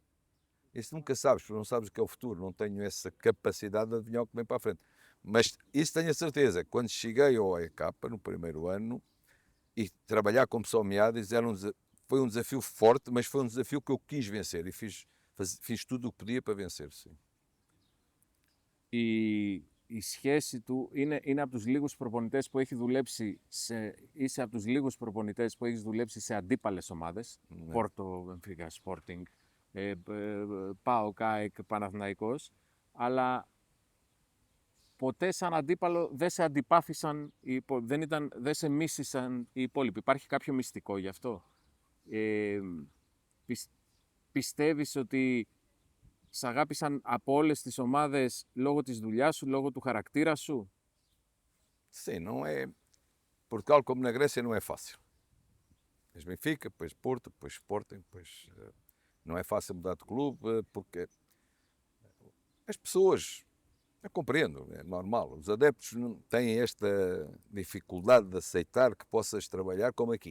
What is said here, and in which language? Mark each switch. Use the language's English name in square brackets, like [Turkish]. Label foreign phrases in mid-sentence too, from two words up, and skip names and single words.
[Portuguese] Isso nunca sabes, porque não sabes o que é o futuro, não tenho essa capacidade de adivinhar o que vem para a frente. Mas isso tenho a certeza, quando cheguei ao EK no primeiro ano e trabalhar com pessoal Meados foi um desafio forte, mas foi um desafio que eu quis vencer e fiz tudo o que podia para vencer, sim. [Greek] Η σχέση του είναι από τους λίγους προπονητές που έχει δουλέψει είσαι από τους λίγους προπονητές που έχεις δουλέψει σε αντίπαλες ομάδες, Ναι. Πόρτο, Μπενφίκα, Sporting, ΠΑΟΚ, ΑΕΚ, Παναθηναϊκός, αλλά ποτέ σαν αντίπαλο δεν σε αντιπάθησαν, δεν σε μίσησαν οι υπόλοιποι. Υπάρχει κάποιο μυστικό γι' αυτό? Πιστεύεις ότι σ' αγάπησαν από όλες τις ομάδες λόγω της δουλειάς σου, λόγω του χαρακτήρα σου? [Portuguese] Sim, não é. Portugal, como na Grécia, não é fácil. Depois Benfica, depois Porto, depois Sporting, depois não é fácil mudar de clube, porque as pessoas, eu compreendo, é normal, os adeptos não têm esta dificuldade de aceitar que possas trabalhar como aqui.